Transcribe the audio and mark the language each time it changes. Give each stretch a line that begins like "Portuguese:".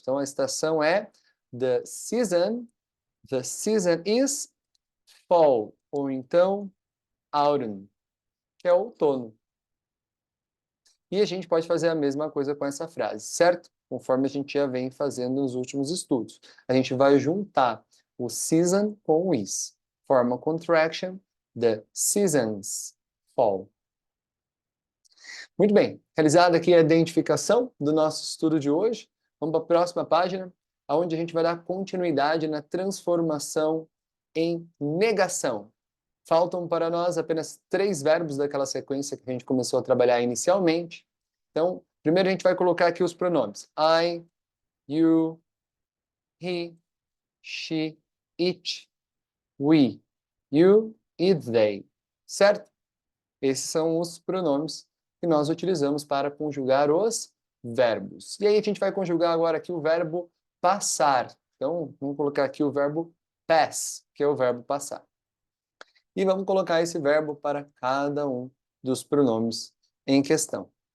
Portuguese: Então, a estação é
English: the season is fall,
Portuguese: ou então autumn, que é outono. E a gente pode fazer a mesma coisa com essa frase, certo? Conforme a gente já vem fazendo nos últimos estudos. A gente vai juntar o season com o is. Forma contraction,
English: the seasons fall.
Portuguese: Muito bem, realizada aqui a identificação do nosso estudo de hoje, vamos para a próxima página, onde a gente vai dar continuidade na transformação em negação. Faltam para nós apenas 3 verbos daquela sequência que a gente começou a trabalhar inicialmente. Então, primeiro a gente vai colocar aqui os pronomes. I, you, he, she, it, we, you e they. Certo? Esses são os pronomes que nós utilizamos para conjugar os verbos. E aí a gente vai conjugar agora aqui o verbo passar. Então, vamos colocar aqui o verbo pass, que é o verbo passar. E vamos colocar esse verbo para cada um dos pronomes em questão.